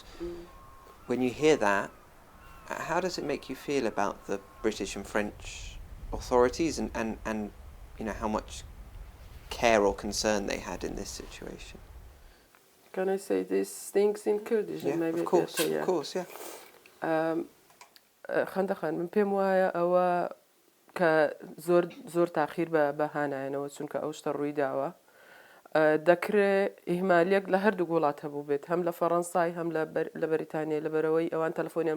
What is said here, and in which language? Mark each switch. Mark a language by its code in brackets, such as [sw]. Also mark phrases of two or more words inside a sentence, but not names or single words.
[en] When you hear that, how does it make you feel about the British and French authorities and you know, how much care or concern they had in this situation? Can I say these things in Kurdish? Yeah, Maybe of course, better, yeah. of course, yeah. [ckb] خندقان من پێم وایە ئەوە کە زۆر تاخیر بە بەهانایەنەوە چونکە ئەو شتە ڕووی داوە دەکرێت ئیهمالیەک لە هەردوو وڵات هەبوو بێت هەم لە فەڕەنسای هەم لە بەریتانیا لەبەرەوەی ئەوان تەلەفۆنیان بۆ